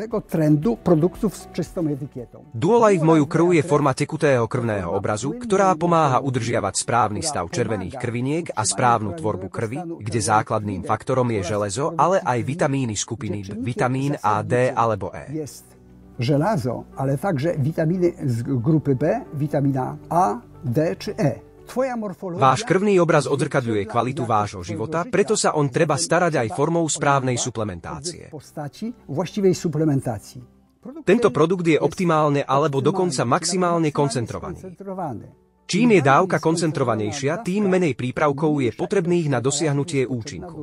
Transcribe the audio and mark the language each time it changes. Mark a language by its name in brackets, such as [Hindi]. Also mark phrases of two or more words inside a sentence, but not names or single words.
[Slovak] Dualife Moju krv je forma tekutého krvného obrazu, ktorá pomáha udržiavať správny stav červených krviniek a správnu tvorbu krvi, kde základným faktorom je železo, ale aj vitamíny skupiny B, vitamín A, D alebo E. [Polish] Żelazo, ale także witaminy z grupy B, witamina A, D czy E. [Slovak] Váš krvný obraz odzrkadľuje kvalitu vášho života, preto sa on treba starať aj formou správnej suplementácie. Tento produkt je optimálne alebo dokonca maximálne koncentrovaný. Čím je dávka koncentrovanejšia, tým menej prípravkov je potrebných na dosiahnutie účinku.